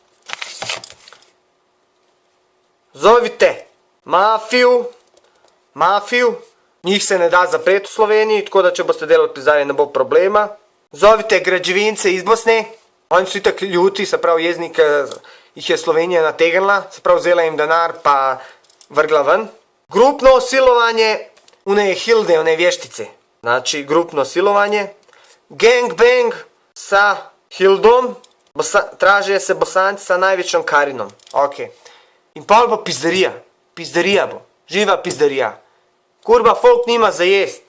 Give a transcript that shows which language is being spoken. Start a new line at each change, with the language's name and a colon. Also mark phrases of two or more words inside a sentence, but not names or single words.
Bosnian: Zovite mafiju,
Slovenian: njih se ne da zapreti v Sloveniji, tako da če boste delali pizdari, ne bo problema.
Bosnian: Zovite građevince iz Bosne,
Slovenian: oni so itak ljuti, se pravi jezni, jih je Slovenija nategnila, se pravi vzela jim denar pa vrgla ven.
Bosnian: Grupno silovanje, one hilde, one vještice. Znači, grupno silovanje. Gangbang sa hildom, traže se Bosanci sa največjom Karinom.
Slovenian: Ok. In pol bo pizderija. Pizderija bo. Živa pizderija. Kurba, folk nima za jest.